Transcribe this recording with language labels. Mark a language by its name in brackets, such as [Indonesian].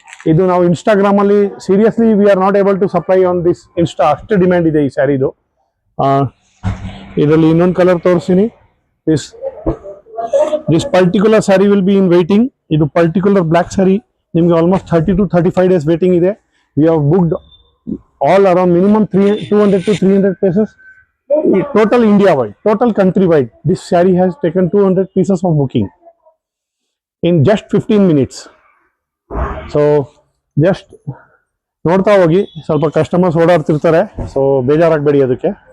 [Kannada] ಇದು ನಾವು ಇನ್ಸ್ಟಾಗ್ರಾಮ್ ಅಲ್ಲಿ [English] seriously we are not able to supply on this insta, [Kannada] ಅಷ್ಟು ಡಿಮ್ಯಾಂಡ್ ಇದೆ ಈ ಸ್ಯಾರಿದು. ಇದರಲ್ಲಿ ಇನ್ನೊಂದು ಕಲರ್ ತೋರಿಸ್ತೀನಿ. [English] This particular sari will be in waiting. [Kannada] ಇದು ಪರ್ಟಿಕ್ಯುಲರ್ ಬ್ಲ್ಯಾಕ್ ಸ್ಯಾರಿ ನಿಮಗೆ ಆಲ್ಮೋಸ್ಟ್ 30 to 35 days ವೇಟಿಂಗ್ ಇದೆ. [English] We have booked all around minimum 200 to 300 pieces, total India wide, total country wide. This saree has taken 200 pieces of booking in just 15 minutes. [Kannada] So just ನೋಡ್ತಾ ಹೋಗಿ, ಸ್ವಲ್ಪ customers ಓಡಾಡ್ತಿರ್ತಾರೆ, so ಬೇಜಾರಾಗಬೇಡಿ ಅದಕ್ಕೆ.